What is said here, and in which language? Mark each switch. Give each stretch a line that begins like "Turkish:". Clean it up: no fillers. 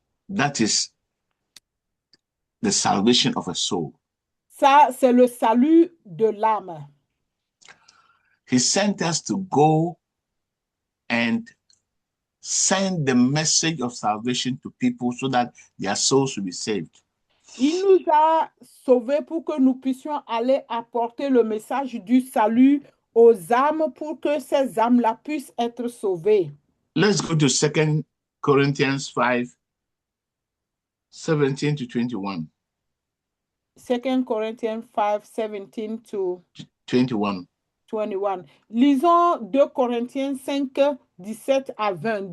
English: That is the salvation of a soul.
French: Ça, c'est le salut de l'âme.
English: He sent us to go and send the message of salvation to people so that their souls will be saved.
French: Il nous a sauvés pour que nous puissions aller apporter le message du salut aux âmes pour que ces âmes-là puissent être sauvées.
English: Let's go to 2 Corinthians 5, 17 to 21. 2 Corinthians 5, 17 to 21.
French: 21. Lisons 2 Corinthiens 5, 17 à 20.